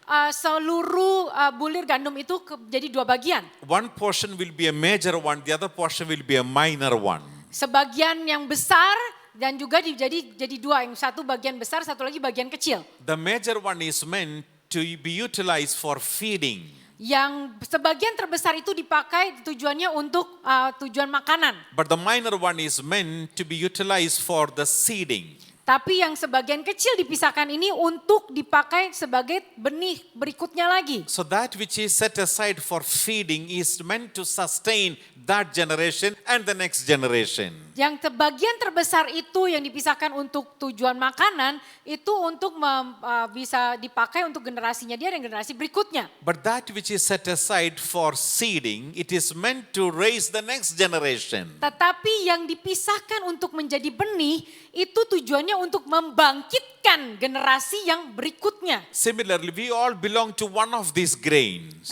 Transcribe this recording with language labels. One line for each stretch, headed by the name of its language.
Indonesian: seluruh bulir gandum itu jadi dua bagian.
English: One portion will be a major one, the other portion will be a minor one.
Indonesian: Sebagian yang besar dan juga jadi dua, yang satu bagian besar, satu lagi bagian kecil.
English: The major one is meant to be utilized for feeding.
Indonesian: Yang sebagian terbesar itu dipakai tujuannya untuk tujuan makanan.
English: But the minor one is meant to be utilized for the seeding.
Indonesian: Tapi yang sebagian kecil dipisahkan ini untuk dipakai sebagai benih berikutnya lagi.
English: So that which is set aside for feeding is meant to sustain that generation and the next generation.
Indonesian: Yang bagian terbesar itu yang dipisahkan untuk tujuan makanan itu untuk bisa dipakai untuk generasinya dia dan generasi berikutnya.
English: But that which is set aside for seeding, it is meant to raise the next generation.
Indonesian: Tetapi yang dipisahkan untuk menjadi benih itu tujuannya untuk membangkitkan generasi yang berikutnya.
English: Similarly, we all belong to one of these grains.